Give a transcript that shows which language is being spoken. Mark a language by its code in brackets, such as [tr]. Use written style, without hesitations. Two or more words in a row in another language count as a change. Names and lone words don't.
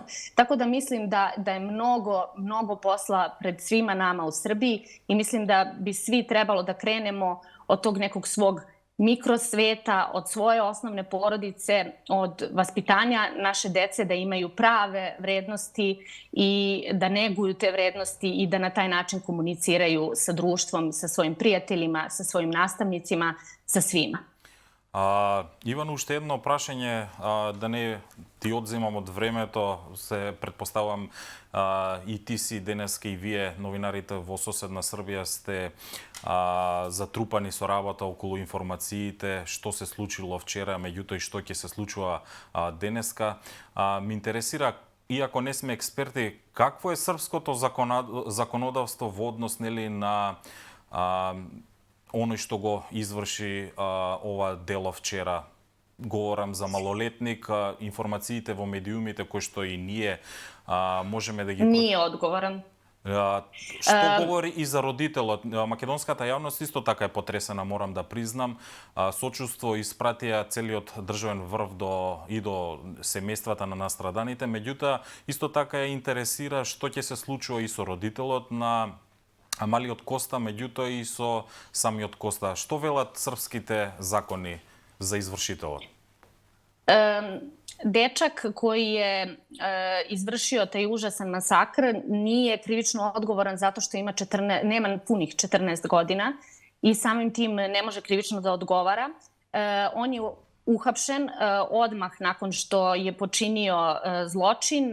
[sr] Tako da mislim da je mnogo posla pred svima nama u Srbiji i mislim da bi svi trebalo da krenemo od tog nekog svog mikrosveta, od svoje osnovne porodice, od vaspitanja naše dece da imaju prave vrednosti i da neguju te vrednosti i da na taj način komuniciraju sa društvom, sa svojim prijateljima, sa svojim nastavnicima, sa svima. [mk] Иван, уште едно прашање, да не ти одземам од времето, се предпоставам и ти си денеска и вие, новинарите во соседна Србија, сте затрупани со работа околу информациите, што се случило вчера, меѓутоа и што ќе се случува денеска. Ме интересира, иако не сме експерти, какво е српското законодавство во однос на оној што го изврши ова дело вчера. Говорам за малолетник, информациите во медиумите кои што и ние можеме да ги... [sr] Nije odgovoran. [mk] Што говори и за родителот? Македонската јавност исто така е потресена, морам да признам. Сочувство испратија целиот државен врв и до семејствата на настраданите, меѓутоа исто така ја интересира што ќе се случува и со родителот на малиот Коста, меѓутоа и со самиот Коста. Што велат српските закони за извршителот? [sr] Dečak koji je izvršio taj užasan masakr nije krivično odgovoran zato što nema punih 14 godina i samim tim ne može krivično da odgovara. On je uhapšen odmah nakon što je počinio zločin.